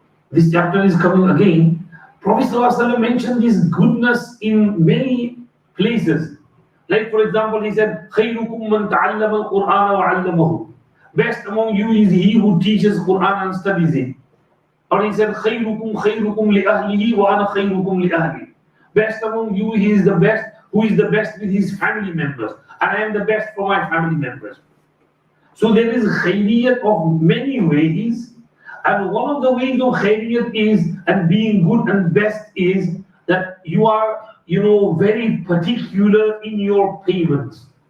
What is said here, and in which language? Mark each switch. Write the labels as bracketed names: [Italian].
[English] This chapter is coming again. Prophet ﷺ mentioned this goodness in many places. Like for example, he said, [Arabic] خَيْرُكُمْ مَنْ تَعَلَّمَ الْقُرْآنَ وَعَلَّمَهُ. [English] Best among you is he who teaches Quran and studies it. Or he said, [Arabic] خَيْرُكُمْ لِأَهْلِهِ وَأَنَا خَيْرُكُمْ لِأَهْلِي. [English] Best among you, he is the best, who is the best with his family members. And I am the best for my family members. So there is khayriyat of many ways. And one of the ways of khayriyat is, and being good and best is, that you are, very particular in your payments.